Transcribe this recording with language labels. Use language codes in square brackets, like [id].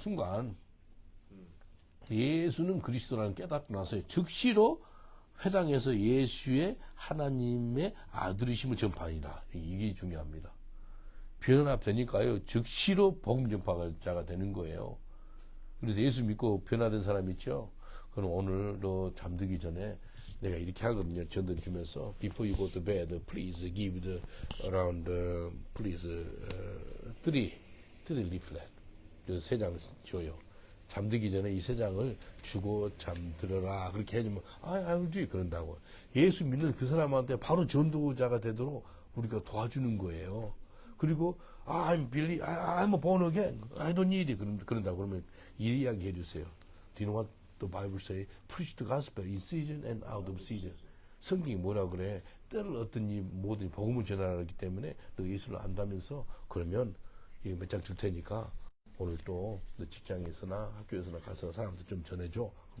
[ko] 순간 예수는 그리스도라는 깨닫고 나서 즉시로 회당에서 예수의 하나님의 아들이심을 전파하니라. 이게 중요합니다. 변화되니까요, 즉시로 복음 전파자가 되는 거예요. 그래서 예수 믿고 변화된 사람 있죠? 그럼 오늘 너 잠들기 전에 내가 이렇게 하거든요. 전도 주면서 [en] before you go to bed, please give the around please three leaflet. [ko] 세 장 줘요. 잠들기 전에 이 세 장을 주고 잠들어라. 그렇게 해주면 [en] I'll do it. [ko] 그런다고. 예수 믿는 그 사람한테 바로 전도자가 되도록 우리가 도와주는 거예요. 그리고 [en] I'm born again. I don't need it. [ko] 그런다고 그러면 이 이야기 해주세요. [en] Do you know what the Bible say? Preach the gospel in season and out of season. [ko] 성경이 뭐라 그래? 때를 얻든지 뭐든지 복음을 전하기 때문에 너 예수를 안다면서 그러면 몇 장 줄 테니까 오늘 또 너 직장에서나 학교에서나 가서 사람들 좀 전해줘.